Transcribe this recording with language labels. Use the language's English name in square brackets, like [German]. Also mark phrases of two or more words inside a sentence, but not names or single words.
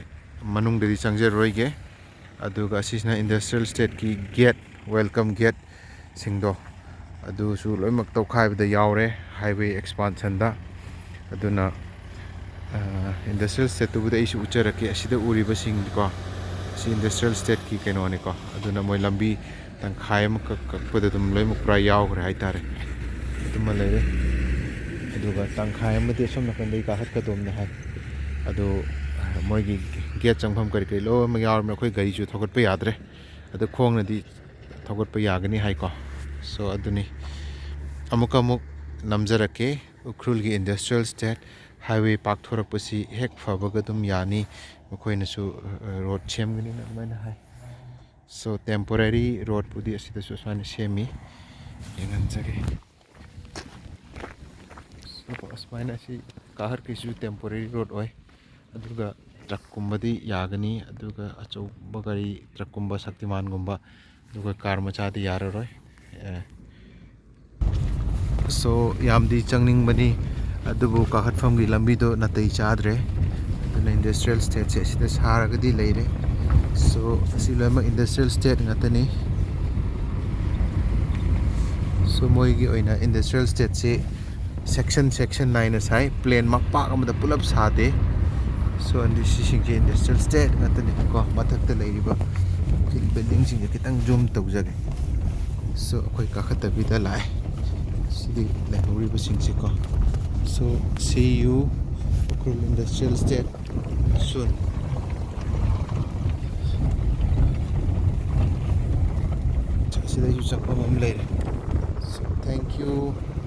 [Manipuri] manung de changjer roige aduga asisna [English] industrial state [Manipuri] ki gate [English] welcome gate [Manipuri] singdo adu su loimak tawkhaibada yawre [English] highway expansion [Manipuri] da aduna [English] industrial state [Manipuri] tu bude isu ucharake asida uriba sing ko si [English] industrial state [Manipuri] ki keno ne ko aduna moi lambi tang khaim ka pada dum loi muk pra yaw gre hai tare aduma leire aduga tang khaim mate som na kan dei ka hat ka dom na hai adu moi gi gate changpham kari kai lo ma yaw ma khoi gari chu thogot pa yadre adu khong na di thogot pa yagani hai ko so aduni amuka muk namjarake ukrul gi [English] industrial state highway park [Manipuri] thorakpasi hek fabaga dum yani mukhoina su road chemgani na maina hai so [English] temporary road [Manipuri] pudi asida su sane semi yengan jage so asmaina si kahar kisu [English] temporary road [Manipuri] oi aduga truck kumbadi yagani aduga achau bagari truck kumba shaktiman gumba aduga car macha di yararoi so yamdi changning bani adubu kakhatfam gi lambi do natai chadre aduna [English] industrial state [Manipuri] se sida saragadi leire so asilama [English] industrial state [Manipuri] ngatani so moi gi oina [English] industrial state [Manipuri] se section 9 asai plan makpa amada pulap sade so andi sising ge [English] industrial state [Manipuri] ngatani ko mathakta leiriba building sing kitang zoom tawjage so akoi kakhatabida da lai sidi lehuri sing se ko so [English] see you ukrul industrial state soon [Manipuri] sida yu chakpa mam leire so [English] thank you